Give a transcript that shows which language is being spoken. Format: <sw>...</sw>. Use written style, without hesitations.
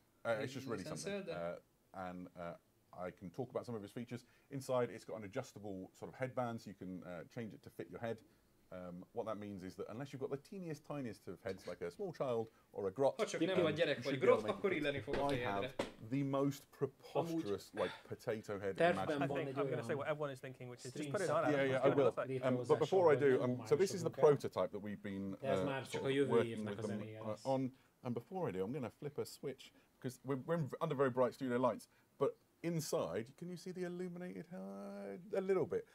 <en>it's just really something. And I can talk about some of its features. Inside, it's got an adjustable sort of headband, so you can change it to fit your head. What that means is that unless you've got the tiniest of heads, like a small child or a grot,</en> <hu>ha csak nem vagy gyerek vagy grot, akkor illeni fog a fejedre.</hu> <en>I have the most preposterous, like, potato head imaginable. I'm going to say what everyone is thinking, which is just put it on. Yeah, I will. But before I do, so this is the prototype that we've been working with them on. And before I do, I'm going to flip a switch, because we're under very bright studio lights, but inside, can you see the illuminated? A little bit.</en>